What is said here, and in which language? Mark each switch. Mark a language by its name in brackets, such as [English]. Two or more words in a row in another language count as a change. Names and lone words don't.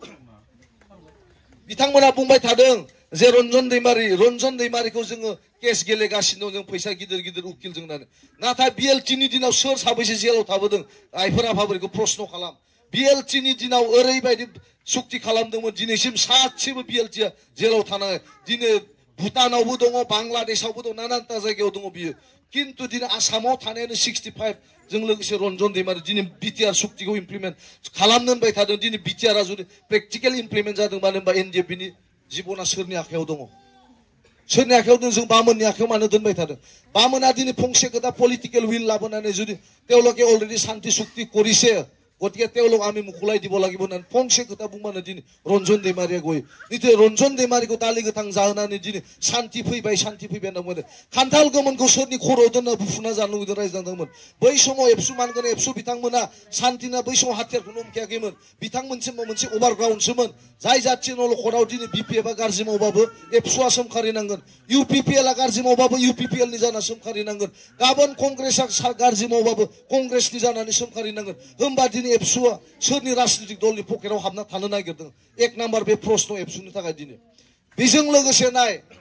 [Bodo] बिथांमोना बुंबाय थादों जे रन्जन दैमारिखौ जोङो केस गेलेगासिनो दं जों फैसा गिदिर गिदिर उकिल जोंनानै नाथाय बिएलटिनि दिनाव सोर साबैसे जेलाव थाबोदों आइफोर आफाफोरखौ प्रश्न खालाम बिएलटिनि दिनाव ओरैबायदि सुक्ति खालामदोंमोन दिनैसिम सासेबो बिएलटिआ जेलाव थानाङा दिनै भुटानावबो दङ बांलादेशआवबो दं नानानता जायगायाव दङ बियो किन्तु दिनै आसामाव थानायानो 65 जों लोगोसे रन्जन दैमारि दिनै बिटिआर सुक्तिखौ इमप्लिमेन्ट खालामनो होनबाय थादों दिनै बिटिआरआ जुदि [English] practical implement [Bodo] जादों मानो होनबा एनडिएफबिनि जिबना सोरनि आखायाव दङ सोरनि आखायाव दं जों बामोननि आखायाव मानो दोनबाय थादों बामोना दिनै फंसे खोथा [English] political will [Bodo] लाबोनानै जुदि [Assamese] তেওঁলোকে অলৰেডি শান্তি চুক্তি কৰিছে গতিকে তেওঁলোক আমি মুকুলাই দিব লাগিব [Bodo] होननानै फंसे खोथा बुंबानो दिनै रन्जन दैमारिया गयो निथि रन्जन दैमारिखौ दालि गोथां जाहोनानै दिनै शान्ति फैबाय होनना बुंदों खान्थाल गोमोनखौ सोरनि खर'आव दोनना बुफुना जानो लुगैदों रायज्लायदोंमोन बै समाव एबसु मानगोन एबसु बिथांमोना शान्तिना बै समाव हाथियारखौनो हमखायाखैमोन बिथांमोनसिम मोनसे अभारग्राउन्डसोमोन जाय जाथि नलखराव दिनै बिपिएफआ गाज्रि मावबाबो एबसुआ सोमखारिनांगोन इउपिपिएलआ गाज्रि मावबाबो इउपिपिएलनि जाना सोमखारिनांगोन गाबोन कंग्रेसआ गाज्रि मावबाबो कंग्रेसनि जानानै सोमखारिनांगोन होमबा दिनै एबसुआ सोरनि राजनीतिक दलनि पकेटाव हाबना थानो नागिरदों एक नाम्बार बे प्रश्न एबसुनि थाखाय दिनै बेजों लोगोसे नाय